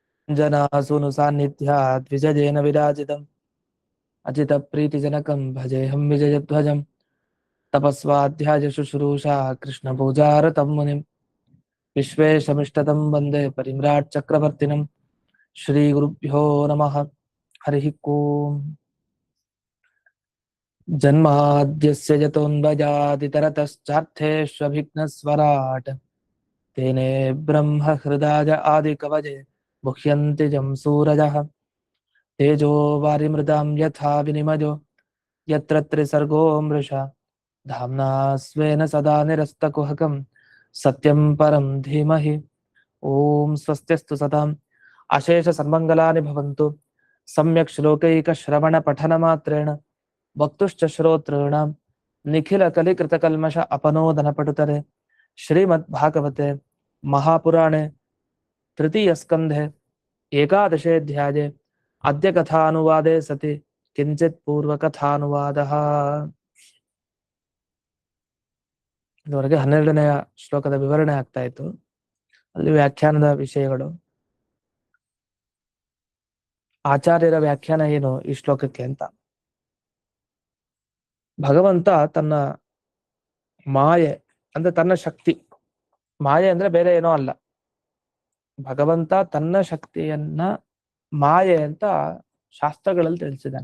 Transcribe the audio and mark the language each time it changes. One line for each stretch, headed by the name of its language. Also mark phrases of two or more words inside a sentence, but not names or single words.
Sanskrit: जनासूनु सान्निध्य द्विजजेन विराजितं अजित प्रीतिजनकं भजेहं विजयध्वजं तपस्वाध्याय शुश्रूषा कृष्ण पूजारतं मुनिं विश्वेशमिष्टतं वन्दे परिम्राट् चक्रवर्तिनं श्री गुरुभ्यो नमः हरि ओं. जन्माद्यस्य यतोन्वजादितरतश्चार्थेष्वभिघ्नस्वराट् तेने ब्रह्म हृदय आदिकवजे मुह्यन्ति जं सूरजः तेजो वारिमृदां यथा विनिमयो यत्र त्रिसर्गो मृषा धाम्ना स्वेन सदा निरस्तकुहकं सत्यं परं धीमहि. ओं स्वस्त्यस्तु सदां अशेष सन्मङ्गलानि भवन्तु. सम्यक् श्लोकैक श्रवण पठन मात्रेण वक्तुश्च श्रोतॄणां निखिल कलिकृत कल्मष अपनोदन पटुतरे. श्रीमद् भागवते महापुराणे तृतीय स्कन्धे एकादशेऽध्याये अद्य कथानुवादे सति किञ्चित् पूर्व कथानुवादः.
Kannada: ಇದುವರೆಗೆ 12ನೆಯ ಶ್ಲೋಕದ ವಿವರಣೆ ಆಗ್ತಾ ಇತ್ತು. ಅಲ್ಲಿ ವ್ಯಾಖ್ಯಾನದ ವಿಷಯಗಳು, ಆಚಾರ್ಯರ ವ್ಯಾಖ್ಯಾನ ಏನು ಈ ಶ್ಲೋಕಕ್ಕೆ ಅಂತ. ಭಗವಂತ ತನ್ನ ಮಾಯೆ ಅಂದ್ರೆ ತನ್ನ ಶಕ್ತಿ, ಮಾಯೆ ಅಂದ್ರೆ ಬೇರೆ ಏನೋ ಅಲ್ಲ, ಭಗವಂತ ತನ್ನ ಶಕ್ತಿಯನ್ನ ಮಾಯೆ ಅಂತ ಶಾಸ್ತ್ರಗಳಲ್ಲಿ ತಿಳಿಸಿದ್ದಾನೆ.